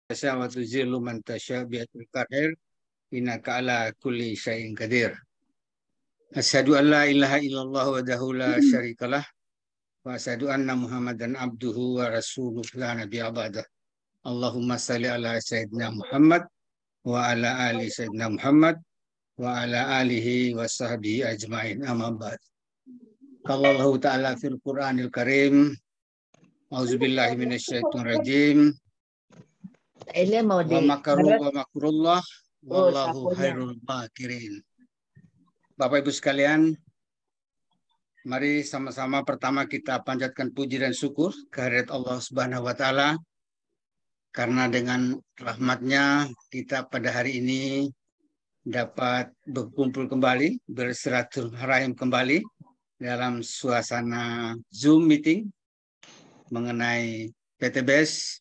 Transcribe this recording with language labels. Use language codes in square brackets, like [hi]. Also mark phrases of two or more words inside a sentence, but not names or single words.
[ar] تشاء وتذل من تشاء بعة القدير إنك على كل شيء قدير. أشهد أن لا إله إلا الله وحده لا شريك له وأشهد أن محمدا عبده ورسوله لا نبي بعده. اللهم صل على سيدنا محمد وعلى آل سيدنا محمد وعلى آله وصحبه أجمعين أما بعد. قال الله تعالى في القرآن الكريم أعوذ بالله من الشيطان الرجيم. ومكروا ومكر الله والله خير الماكرين. [id] Bapak Ibu sekalian, mari sama-sama pertama kita panjatkan puji dan syukur kehadirat Allah [ar] سبحانه وتعالى, [id] karena dengan rahmatnya kita pada hari ini dapat berkumpul kembali, bersilaturahim kembali dalam suasana Zoom meeting mengenai PTBS.